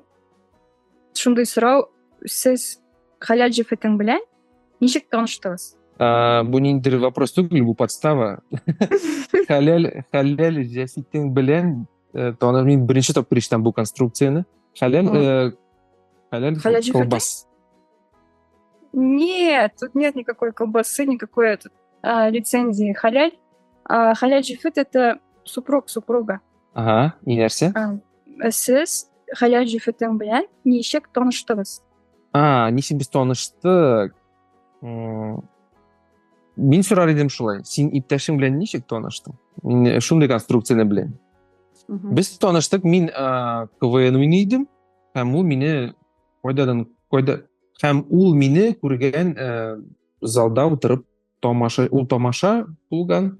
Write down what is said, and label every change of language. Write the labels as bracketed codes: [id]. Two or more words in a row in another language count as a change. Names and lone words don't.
[tt] Шундай сорау, сез хәләл җефетең белән ничек таныштыгыз? Бу ниндидер вопрос түгел, бу подстава. Хәләл җефетең белән мин беренче тапкыр ишетәм бу конструкцияны. Хәләл Хәләл колбас. [ru] Нет, тут нет никакой колбасы, никакой лицензии халяль. [tt] Халяль җефет [ru] — это супруга. [tt] Ага, и нәрсә? Сез хәләл җефетең белән ничек таныштыгыз? Ничек без таныштык? Мин сорар идем шулай. Син иптәшең белән ничек таныштың? Мин шундый конструкцияны беләм. Без таныштык, мин КВН уйный идем, һәм ул мине күргән залда утырып тамаша булган.